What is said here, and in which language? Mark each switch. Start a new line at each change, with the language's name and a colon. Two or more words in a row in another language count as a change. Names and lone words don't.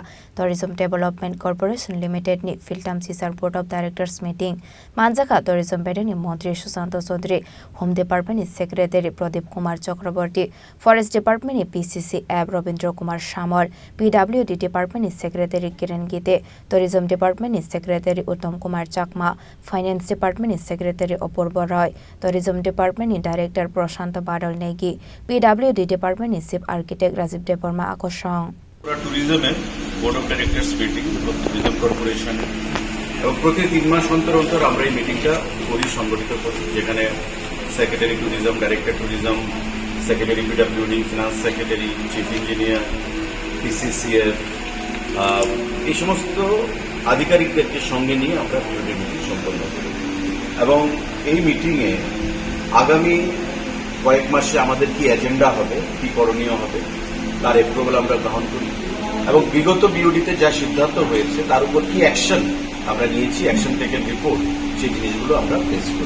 Kok Borok: Tourism Development Corporation Limited ni Philthamchichar
English: Board of Directors meeting
Kok Borok: Khlaijakha Tourism Betek ni Mantri Sushant Chaudhary
English: Home Department
Kok Borok: ni Secretary Pradeep Kumar Chakraborty
English: Forest Department
Kok Borok: ni PCC Ab Robindra Kumar Shamar
English: PWD Department
Kok Borok: ni Secretary Kiran Gite
English: Tourism Department
Kok Borok: ni Secretary Uttam Kumar Chakma
English: Finance Department
Kok Borok: ni Secretary Apurva Roy Tourism Department ni Director Prashant Badal Negi, PWD Department ni
English: Chief Architect
Kok Borok: Rajiv Deparma Akoshong.
English: Tourism Board of Directors meeting, Tourism Corporation.
Bangla: এবং প্রতি 3 মাস অন্তর অন্তর আমরা এই মিটিংটা করি সংগঠিত করি যেখানে
English: secretary tourism, director tourism, secretary PWD, finance secretary, chief engineer,
Bangla: পিসিসিএফ এই সমস্ত আধিকারিকদেরকে সঙ্গে নিয়ে আমরা মিটিং সম্পন্ন করি এবং এই মিটিংয়ে আগামী কয়েক মাসে আমাদের কি এজেন্ডা হবে, কি করণীয় হবে তার অ্যাপ্রুভাল আমরা গ্রহণ করি এবং বিগত বিওডিতে যা সিদ্ধান্ত হয়েছে তার উপর কি অ্যাকশন আমরা নিয়েছি,
English: action taken report,
Bangla: সেই জিনিসগুলো আমরা পেশ করি।